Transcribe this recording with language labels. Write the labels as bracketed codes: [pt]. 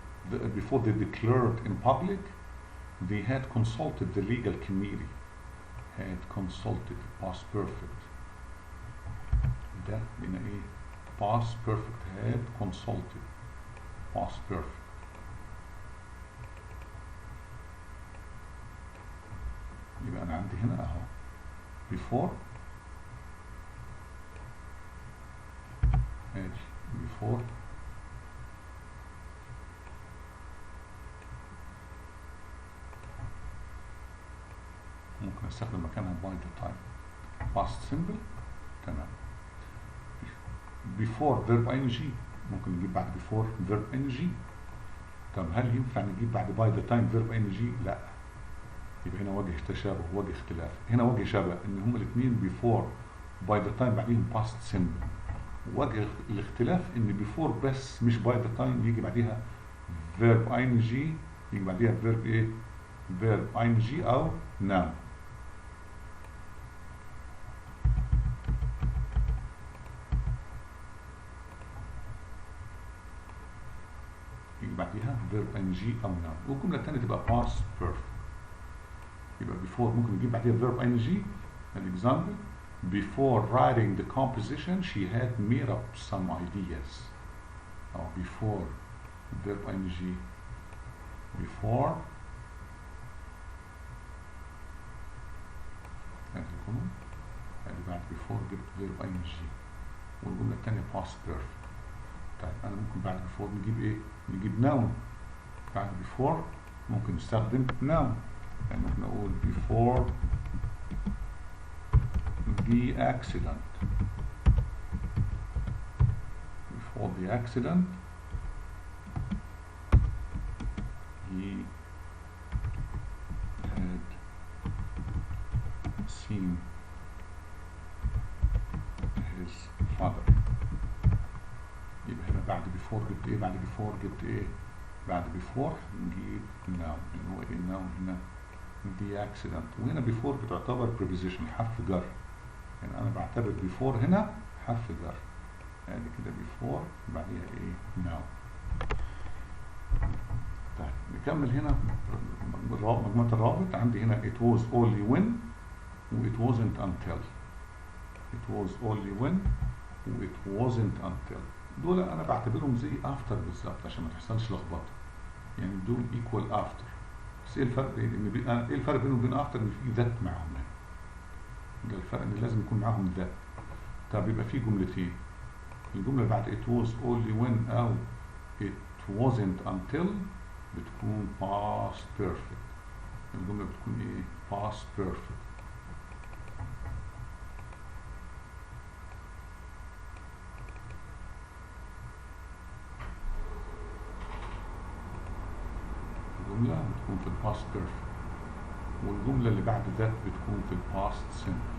[en] Before they declared in public they had consulted the legal committee. had consulted past perfect. [ar] ده هنا ايه؟ past perfect. [en] had consulted past perfect. [ar] يبقى انا عندي هنا اهو before before ممكن استخدم مكانها by the time past simple. تمام. before verb ing ممكن نجيب بعد before verb ing. طب هل ينفع نجيب بعد by the time verb ing؟ لا. يبقى هنا وجه تشابه وجه اختلاف. هنا وجه شبه ان هما الاثنين before by the time بعدين past simple. وجه الاختلاف ان before بس مش by the time يجي بعديها verb ing، يجي بعديها verb ايه؟ verb ing او noun. يجي بعديها verb ing او noun، والجمله الثانيه تبقى past perfect. يبقى before ممكن نجيب بعديها verb ing. [en] example: before writing the composition she had made up some ideas. [ar] أو before verb ing before يعني بعد before جبت verb ing والجملة التانية past perfect. طيب أنا ممكن بعد before نجيب إيه؟ نجيب noun. بعد before ممكن نستخدم noun، يعني ممكن أقول [en] before the accident. Before the accident he had seen his father. [ar] يبقى هنا بعد before جبت ايه؟ بعد before جبت ايه؟ بعد before نجيب noun. اللي هو ايه noun هنا؟ the accident. وهنا before بتعتبر preposition حرف جر، يعني انا بعتبر before هنا حرف جر، يعني كده before بعديها ايه noun. طيب نكمل هنا مجموعة الرابط. عندي هنا [en] it was only when و it wasn't until. it was only when و it wasn't until. [ar] دول انا بعتبرهم زي after بالظبط عشان ما تحصلش لخبطه، يعني دول equal after. بس ايه الفرق؟ ايه الفرق بينهم وبين after؟ ان في ذات معاهم هنا. ده الفرق، ان لازم يكون معاهم ذات. طب يبقى في جملتين، الجمله بعد it was only when او it wasn't until بتكون past perfect. الجمله بتكون ايه؟ past perfect. الجمله بتكون في الباست بيرفكت، والجمله اللي بعد ذات بتكون في الباست سمبل.